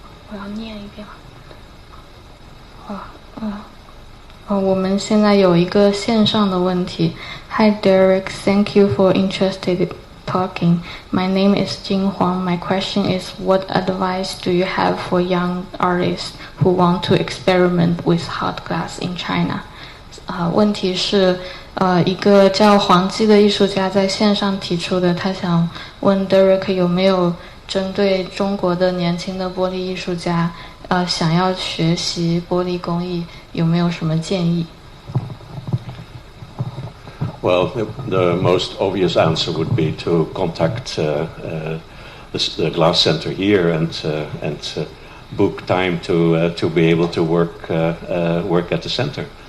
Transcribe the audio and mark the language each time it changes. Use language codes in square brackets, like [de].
[zh] 我要念一遍。我们现在有一个线上的问题。 [en] Hi Derek, thank you for interested talking. My name is Jing Huang. My question is, what advice do you have for young artists who want to experiment with hot glass in China? [zh] 问题是，一个叫黄基的艺术家在线上提出的，他想问 Durk 有没有针对中国的年轻的玻璃艺术家，想要学习玻璃工艺，有没有什么建议？ [en] Well, the most obvious answer would be to contact the Glass Center here and book time to be able to work at the center.